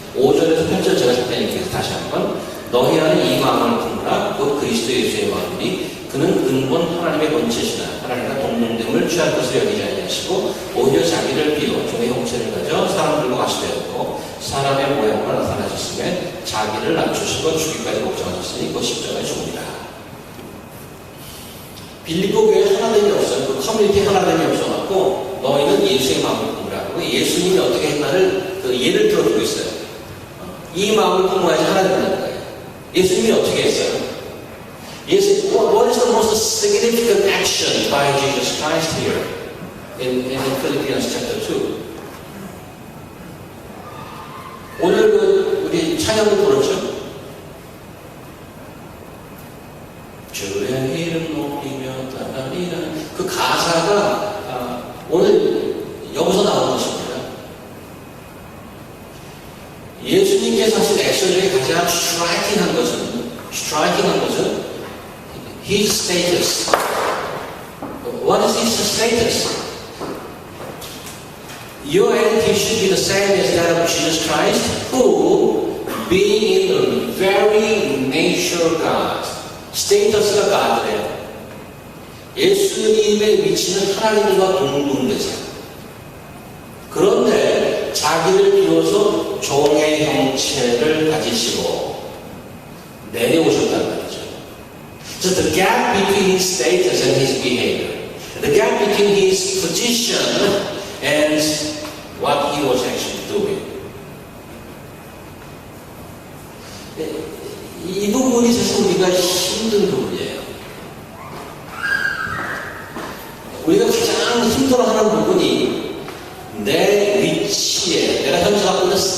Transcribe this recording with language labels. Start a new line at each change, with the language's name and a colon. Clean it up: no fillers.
Korean: 5절에서 8절 제가 잠깐 얘기해서 다시 한번 너희 안에 이 마음을 품으라 곧 그리스도 예수의 마음이니 그는 근본 하나님의 본체시나 하나님과 동등됨을 취할 것을 여기지 아니하시고 오히려 자기를 비워 종의 형체를 가져 사람들과 같이 되었고 사람의 모양으로 나타나셨음에 자기를 낮추시고 죽기까지 목정하셨으니 그것 십자가의 죽음이라. 빌립보 교회에 하나됨이 없어요. 그 커뮤니티 하나됨이 없어갖고 너희는 예수의 마음을 품으라. 예수님이 어떻게 했나를 그 예를 들어주고 있어요. 이 마음을 품어야지 하나 된다는 거예요. 예수님이 어떻게 했어요?
English: What is the most significant action by Jesus Christ here in Philippians chapter 2?
Korean: 오늘 우리 찬양을 부르죠? 주의 이름 높이며 따르리라. 그 가사가 오늘 여기서 나온 것입니다. 예수님께서 하신 액션 중에 가장 스트라이킹한 것은
English: His status. What is His status? Your attitude should be the same as that of Jesus Christ, who, being in the very nature God,
Korean: 스테이터스가 God래요. 예수님의 위치는 하나님과 동등되세요. 그런데 자기를 비워서 종의 형체를 가지시고 내려오셨단 말이죠.
English: So the gap between his status and his behavior, the gap between his position and what he was actually doing.
Korean: 이 부분이 사실 우리가 힘든 부분이에요. 우리가 가장 힘들어하는 부분이 내 위치에, 내가 현재 갖고 있는